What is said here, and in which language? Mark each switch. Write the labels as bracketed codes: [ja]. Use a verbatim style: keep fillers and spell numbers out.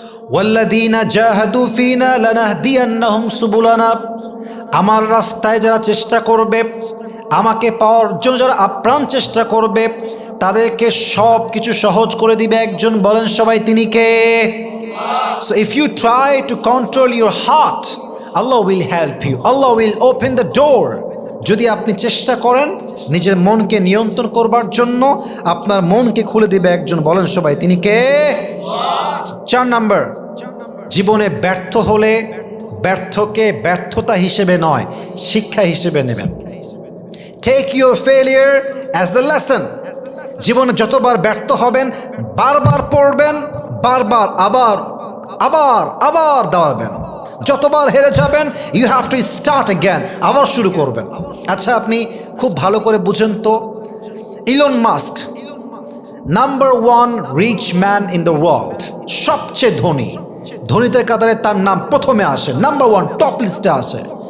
[ar] ওয়াল্লাযীনা জাহাদু ফীনা লানাহদিয়ান্নাহুম সুবুলানা, [bn] আমার রাস্তায় যারা চেষ্টা করবে, আমাকে পাওয়ার জন্য যারা আপ্রাণ চেষ্টা করবে, তাদেরকে সব কিছু সহজ করে দিবে একজন। বলেন সবাই, তিনি কে? [en] So if you try to control your heart, Allah will help you. Allah will open the door. [bn] যদি আপনি চেষ্টা করেন নিজের মনকে নিয়ন্ত্রণ করবার জন্য, আপনার মনকে খুলে দিবে একজন। বলেন সবাই, তিনি কে? চার নাম্বার, জীবনে ব্যর্থ হলে ব্যর্থকে ব্যর্থতা হিসেবে নয়, শিক্ষা হিসেবে নেবেন। [en] Take your failure as a lesson. [bn] জীবনে যতবার ব্যর্থ হবেন, বারবার পড়বেন, বারবার আবার আবার আবার দাঁড়াবেন। যতবার হেরে যাবেন, [en] you have to start again, [bn] আবার শুরু করবেন। আচ্ছা, আপনি খুব ভালো করে বুঝেন তো, Elon Musk, [en] number one rich man in the world, [bn] সবচেয়ে ধনী, ধনীদের কাতারে তার নাম প্রথমে আসে, নাম্বার ওয়ান টপ লিস্টে আসে।